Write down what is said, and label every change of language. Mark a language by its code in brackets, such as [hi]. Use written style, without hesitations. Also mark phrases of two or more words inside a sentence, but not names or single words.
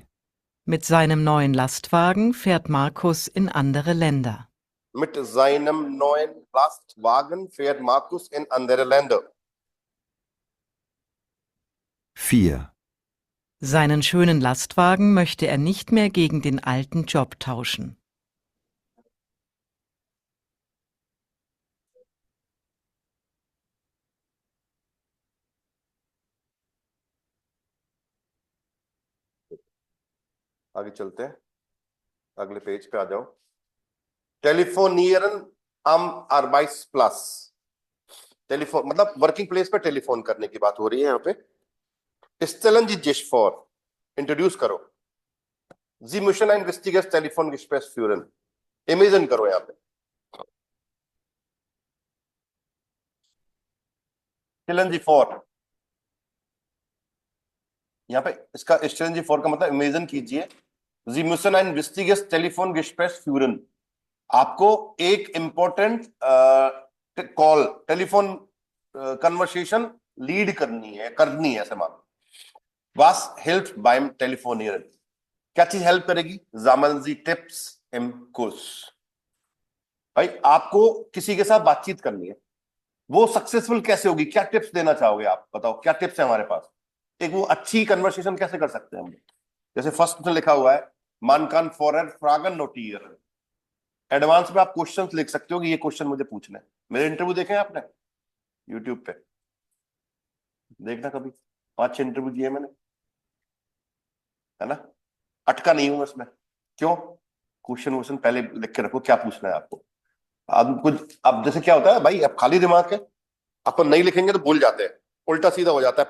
[de] Mit seinem neuen Lastwagen fährt Markus in andere Länder. Mit seinem neuen Lastwagen fährt Markus in andere Länder। 4. Seinen schönen Lastwagen möchte er nicht mehr gegen den alten Job tauschen. [hi] आगे चलते हैं, अगले पेज पे आ जाओ। [de] टेलीफोनियरन am Arbeitsplatz, [hi] टेलीफोन मतलब वर्किंग प्लेस पे टेलीफोन करने की बात हो रही है यहाँ पे। [de] Stellen Sie sich vor, [hi] इंट्रोड्यूस करो। [de] Sie müssen ein wichtiges Telefongespräch führen, [hi] इमेजिन करो यहाँ पे। [de] Stellen Sie vor, [hi] यहाँ पे इसका [de] Stellen Sie vor [hi] का मतलब इमेजिन कीजिए। [de] Sie müssen ein wichtiges Telefongespräch führen, [hi] आपको एक [en] important call, telephone conversation lead [hi] करनी है ऐसे मान। [de] Was hilft beim Telefonieren? [hi] क्या चीज हेल्प करेगी? [de] Sammeln Sie Tipps im Kurs? [hi] भाई आपको किसी के साथ बातचीत करनी है, वो सक्सेसफुल कैसे होगी? क्या टिप्स देना चाहोगे आप? बताओ क्या टिप्स है हमारे पास? एक वो अच्छी कन्वर्सेशन कैसे कर सकते हैं हम? जैसे फर्स्ट में लिखा हुआ है [de] Man kann vorher Fragen notieren। [hi] एडवांस में आप क्वेश्चंस लिख सकते हो कि ये क्वेश्चन मुझे पूछना है। मेरे इंटरव्यू देखे हैं आपने यूट्यूब पे? देखना कभी, 5-6 इंटरव्यू दिए मैंने, है ना? अटका नहीं हूं इसमें। क्यों? क्वेश्चन पहले लिख के रखो क्या पूछना है आपको। अब कुछ, अब जैसे क्या होता है भाई, अब खाली दिमाग है, अपन नहीं लिखेंगे तो भूल जाते हैं, उल्टा सीधा हो जाता है।